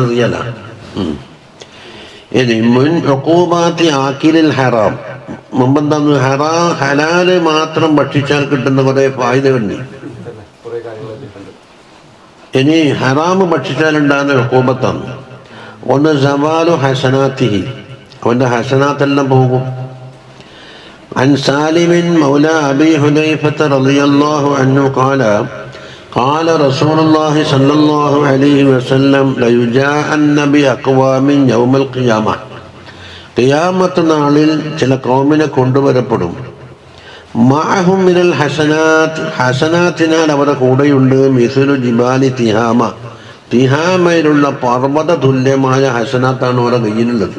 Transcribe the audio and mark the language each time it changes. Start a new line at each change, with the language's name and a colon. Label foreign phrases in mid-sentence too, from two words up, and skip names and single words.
Malayalam: ഇനി
Arabic: من عقوبات آكل الحرام,
Malayalam: മുമ്പെന്താന്ന്, ഹലാല് മാത്രം ഭക്ഷിച്ചാൽ കിട്ടുന്ന കുറെ ഫായിദകളുണ്ട്. ഇനി ഹറാമ് ഭക്ഷിച്ചാലുണ്ടാകുന്ന ഉഖൂബത്താണ്. ഒന്ന്
Arabic: زوال حسناته,
Malayalam: അവന്റെ ഹസനാത്തെല്ലാം പോകും.
Arabic: عن سالم مولى أبي حذيفة رضي الله عنه قال قال رسول الله صلى الله عليه وسلم ليجاءن بأقوام يوم القيامة.
Malayalam: ഖിയാമത്ത് നാളിൽ ചില കൗമിനെ കൊണ്ടുവരപ്പെടും.
Arabic: معهم من الحسنات,
Malayalam: ഹസനാത്തിനാൽ അവരുടെ കൂടെയുണ്ട്
Arabic: مثل جبال تهامة,
Malayalam: തിഹാമയിലുള്ള പർവ്വത തുല്യമായ ഹസനാത്താണ് അവരുടെ കയ്യിലുള്ളത്.